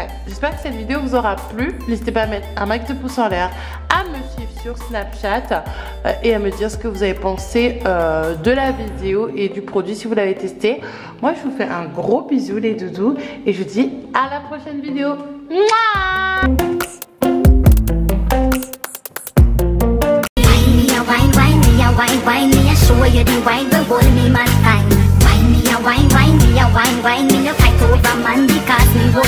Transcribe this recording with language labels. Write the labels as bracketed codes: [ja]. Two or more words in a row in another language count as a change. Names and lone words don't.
[fr] J'espère que cette vidéo vous aura plu. N'hésitez pas à mettre un max de pouces en l'air, à me suivre sur Snapchat et à me dire ce que vous avez pensé de la vidéo et du produit si vous l'avez testé. Moi je vous fais un gros bisou les doudous et je vous dis à la prochaine vidéo. Mouah! [jam] Wine me, I show you the wine, but hold me man time. Wine me, a wine me, a wine me, a fight over man because me.